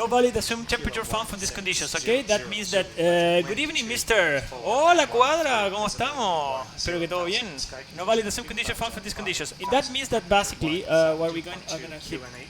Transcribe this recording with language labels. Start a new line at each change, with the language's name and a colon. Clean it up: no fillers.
English: No valid assumed temperature found from these conditions, okay? That means that, good evening, mister.
Spanish: Hola, cuadra, ¿cómo estamos? Espero que todo bien.
English: No valid assumed condition found from these conditions. And that means that basically, what we're going to hit.